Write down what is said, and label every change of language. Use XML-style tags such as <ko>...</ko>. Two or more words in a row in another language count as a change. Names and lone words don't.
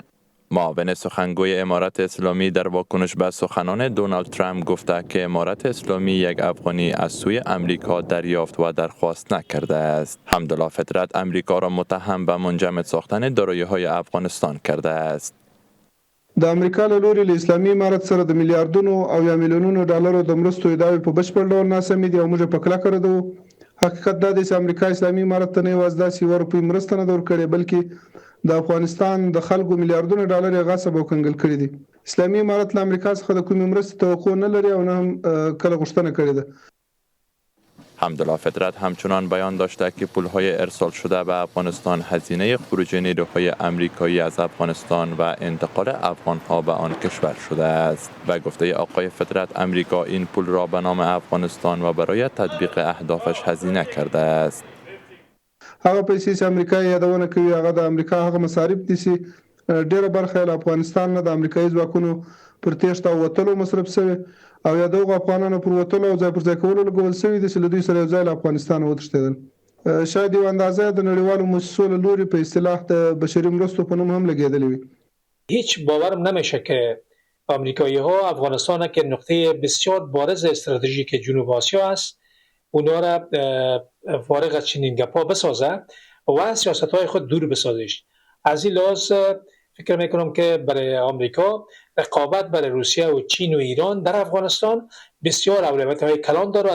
<fa>معاون سخنگوی امارت اسلامی در واکنش به سخنان دونالد ترامپ گفته که امارت اسلامی یک افغانی از سوی امریکا دریافت و درخواست نکرده است. حمدالله فطرت امریکا را متهم به منجمد ساختن دارایی‌های افغانستان کرده است.</fa> <ps>د امریکا له لوري له اسلامي امارت سره د میلیارډونو او یا میلیونونو ډالرو د مرستو ادعاوې په بشپړ ډول ناسمې دي او موږ په کلکه ردوو. حقیقت دا دی چې امریکا اسلامي امارت ته نه یوازې داسې یوه روپۍ مرسته نه ده ورکړې، بلکې د افغانستان د خلکو میلیارډونه ډالر یې غصب او کنګل کړي دي. اسلامي امارت له امریکا څخه د کومې مرستې توقع نه لري او نه هم کله غوښتنه کړې ده.</ps> <fa>حمدالله فطرت همچنان بیان داشته که پول‌های ارسال شده به افغانستان هزینه خروج نیروهای امریکایی از افغانستان و انتقال افغان‌ها به آن کشور شده است. و گفته آقای فطرت امریکا این پول را به نام افغانستان و برای تطبیق اهدافش هزینه کرده است.</fa> <ps>هغه پیسې چې امریکا یادونه کوي هغه د امریکا هغه مصارف دي چې ډېره برخه له افغانستان نه د امریکایي ځواکونو پر تېښته او وتلو مصرف شوی او یا دغو افغانانو پر وتلو او ځای پر ځای کولو لګول شوي دي چې له دوی سره یو ځای له افغانستانه وتښتېدل. شاید یوه اندازه د نړیوالو مؤسسو له لوري په اصطلاح د بشري مرستو په نوم هم لګېدلې وي.</ps> <fa>هیچ باورم نمیشه که آمریکایی‌ها افغانستان که نقطه بسیار بارز استراتژیک جنوب آسیا است اونا را فارغ از چنین گپا بسازه و سیاست‌های خود دور بسازش. از این لحاظ فکر میکنم که برای آمریکا رقابت برای روسیه و چین و ایران در افغانستان بسیار اولویت‌های کلان داره.</fa>